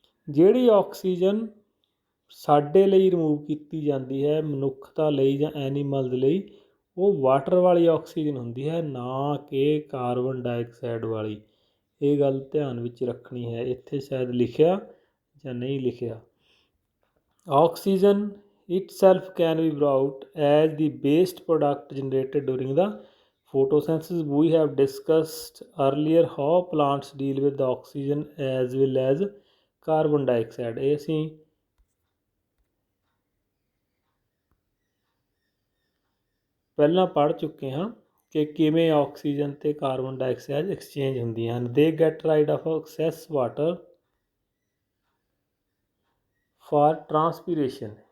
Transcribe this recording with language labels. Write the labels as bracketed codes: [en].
[pa] ਜਿਹੜੀ ਆਕਸੀਜਨ ਸਾਡੇ ਲਈ ਰਿਮੂਵ ਕੀਤੀ ਜਾਂਦੀ ਹੈ, ਮਨੁੱਖਤਾ ਲਈ ਜਾਂ ਐਨੀਮਲਜ਼ ਲਈ, ਉਹ ਵਾਟਰ ਵਾਲੀ ਆਕਸੀਜਨ ਹੁੰਦੀ ਹੈ, ਨਾ ਕਿ ਕਾਰਬਨ ਡਾਈਆਕਸਾਈਡ ਵਾਲੀ। ਇਹ ਗੱਲ ਧਿਆਨ ਵਿੱਚ ਰੱਖਣੀ ਹੈ, ਇੱਥੇ ਸ਼ਾਇਦ ਲਿਖਿਆ ਜਾਂ ਨਹੀਂ ਲਿਖਿਆ। [en] Oxygen itself can be brought as the waste product generated during the photosynthesis. We have discussed earlier how plants deal with the oxygen as well as carbon dioxide. [pa] ਇਹ ਅਸੀਂ ਪਹਿਲਾਂ ਪੜ੍ਹ ਚੁੱਕੇ ਹਾਂ ਕਿ ਕਿਵੇਂ ਆਕਸੀਜਨ ਅਤੇ ਕਾਰਬਨ ਡਾਈਆਕਸਾਈਡ ਐਕਸਚੇਂਜ ਹੁੰਦੀਆਂ ਹਨ। [en] They get rid of excess water for transpiration.